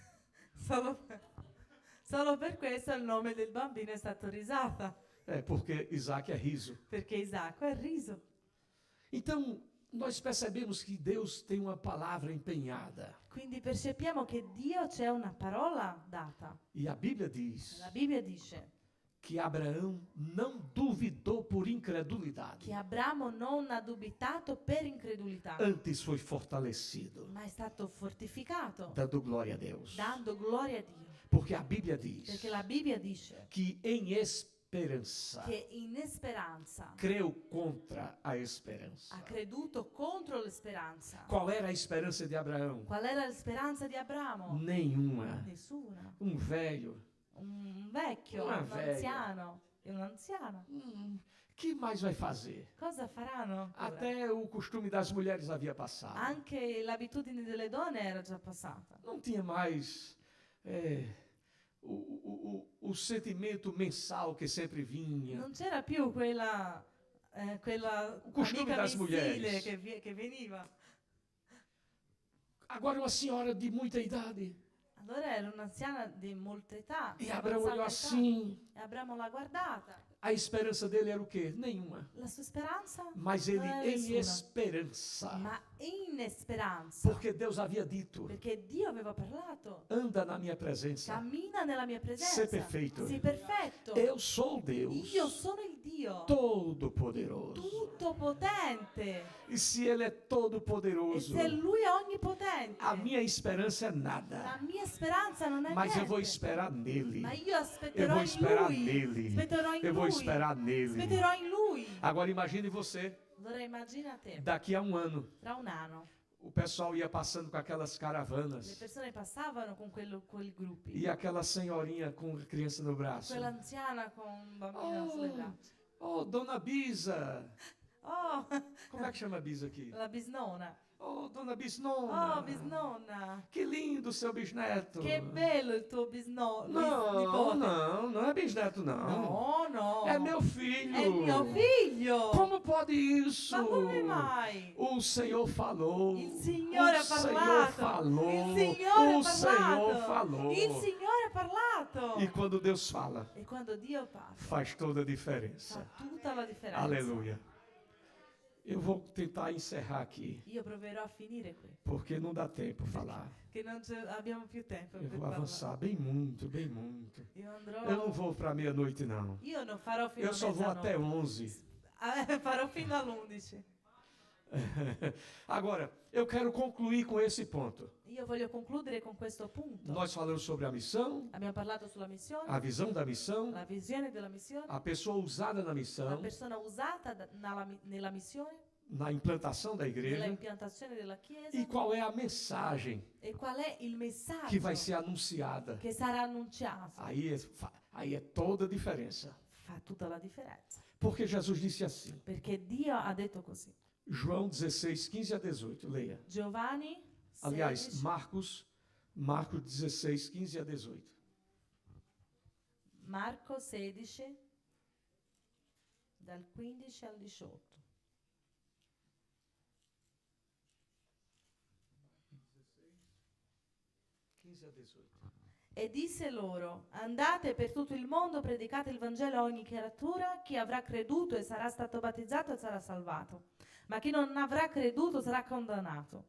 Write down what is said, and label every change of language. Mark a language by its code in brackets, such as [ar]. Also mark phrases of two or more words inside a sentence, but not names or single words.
[it] Solo per questo il nome del bambino è stato Risata, [pt] É porque Isaac é riso. [it] perché Isacco è riso. [pt] Então, nós percebemos que Deus tem uma palavra empenhada. [it] Quindi percepiamo che Dio c'è una parola data. [pt] E a Bíblia diz [it] La Bibbia dice [pt] que Abraão não duvidou por incredulidade. [it] che Abramo non ha dubitato per incredulità, [pt] Antes foi fortalecido, [it] ma è stato fortificato, [pt] dando glória a Deus. [it] dando gloria a Dio. [pt] Porque a Bíblia diz [it] Perché la Bibbia dice [pt] que em esperança [it] che in speranza [pt] creu contra a esperança. [it] ha creduto contro la speranza. [pt] Qual era a esperança de Abraão? [it] Qual era la speranza di Abramo? [pt] Nenhuma. [it] Nessuna. [pt] Um velho. [it] Un vecchio, Una un veglia. anziano e un'anziana. [pt] Que mais vai fazer? [it] Cosa faranno? ora? [pt] Até o costume das mulheres havia passado. [it] Anche l'abitudine delle donne era già passata. [pt] Não tinha mais o sentimento mensal que sempre vinha. [it] Non c'era più quella [pt] O costume [it] amica [pt] das [it] mensile [pt] mulheres. [it] che veniva. [pt] Agora uma senhora de muita idade. [it] Allora era un'anziana di molta età. [pt] E [it] di [pt] Abraão [it] avanzata [pt] olhou [it] età. [pt] assim. [it] E Abramo l'ha guardata. [pt] A esperança dele era o quê? Nenhuma. [it] La sua speranza? [pt] Mas ele, [it] Non era [pt] em [it] nessuna. [pt] esperança, [it] Ma in speranza. [pt] porque Deus havia dito: [it] Perché Dio aveva parlato. [pt] anda na minha presença, [it] Cammina nella mia presenza. [pt] ser perfeito. [it] Sii perfetto. [pt] Eu sou Deus [it] Io sono il Dio [pt] Todo-Poderoso. [it] tutto potente. [pt] E se Ele é [it] E [pt] todo-poderoso, [it] se Lui è onnipotente, [pt] a minha esperança é [it] la [pt] nada. [it] mia speranza non è [pt] Mas eu vou [it] niente. [pt] esperar nele. [it] Ma io [pt] Eu [it] aspetterò [pt] vou [it] in [pt] esperar [it] Lui. [pt] nele. [it] Aspetterò in [pt] Eu vou [it] Lui. [pt] esperar nele. [it] Aspetterò in Lui. [pt] Agora imagine você, [it] Allora immagina te, [pt] daqui a um ano, [it] tra un anno, [pt] o pessoal ia passando com aquelas [it] le [pt] caravanas [it] persone passavano con quei gruppi. [pt] e aquela senhorinha com a criança no braço. [it] Quell'anziana con un bambino sulle braccia. [pt] Oh, Dona Bisa. [it] Oh, [pt] Como é que chama a Bisa aqui? [it] la bisnonna. [pt] Oh, Dona Bisnona. [it] Oh, bisnonna. [pt] Que lindo seu bisneto. [it] Che bello il tuo [pt] Não, [it] nipote. [pt] não é bisneto não. [it] No, no. [pt] É meu filho. [it] È mio figlio. [pt] Como pode isso? [it] Ma come mai? [pt] O Senhor falou. [it] Il Signore [pt] o [it] ha [pt] Senhor [it] parlato. [pt] falou. [it] Il Signore [pt] o [it] ha [pt] Senhor [it] parlato. [pt] falou. [it] Il Signore ha parlato. [pt] E quando Deus fala, [it] E quando Dio parla, [pt] faz toda a diferença. [it] fa tutta la differenza. [pt] Aleluia. Eu vou tentar encerrar aqui, [it] Io proverò a finire qui, [pt] porque não dá tempo falar. [it] che non abbiamo più tempo [pt] Eu [it] per [pt] vou [it] parlare. [pt] avançar bem muito, bem muito. [it] Io andrò. [pt] Eu não vou para meia-noite, não. [it] Io non farò fino [pt] Eu [it] a [pt] só vou até [it] mezzanotte. [pt] 11. [it] Farò fino all'11. [pt] Agora, eu quero concluir com esse ponto. [it] Io voglio concludere con questo punto. [pt] Nós falamos sobre a missão, [it] Abbiamo parlato sulla missione, [pt] a visão da missão, [it] la visione della missione, [pt] a pessoa usada na [it] la [pt] missão, [it] persona usata nella missione, [pt] na implantação da [it] nella [pt] igreja [it] impiantazione della Chiesa, [pt] e qual é a mensagem [it] e qual è il messaggio [pt] que vai ser anunciada. [it] che sarà annunciato. [pt] Aí é toda a diferença. [it] Fa tutta la differenza. [pt] Porque Jesus disse assim, [it] Perché Dio ha detto così. [pt] João 16, 15 a 18, leia. [it] Giovanni [pt] Aliás, 16, Marcos 16, 15 a 18. [it] Marco 16, dal 15 al 18. [pt] 15 a 18. [it] E disse loro: andate per tutto il mondo, predicate il Vangelo a ogni creatura, chi avrà creduto e sarà stato battezzato sarà salvato, ma chi non avrà creduto sarà condannato.